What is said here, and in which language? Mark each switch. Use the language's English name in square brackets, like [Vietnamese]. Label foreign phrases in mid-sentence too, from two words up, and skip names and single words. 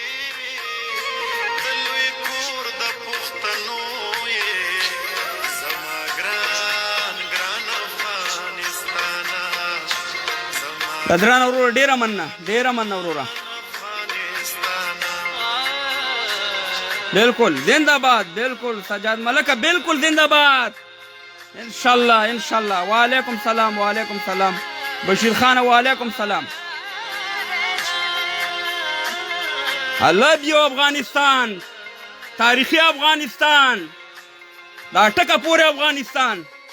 [Pashto] درانه وروره ډېره مننه وروره بالکل زنده باد بالکل سجاد ملکه بالکل زنده باد انشاءالله وعلیکم سلام بشیر خان وعلیکم سلام [English] I love you [Pashto] افغانستان تاریخي افغانستان دا ټکه پورې افغانستان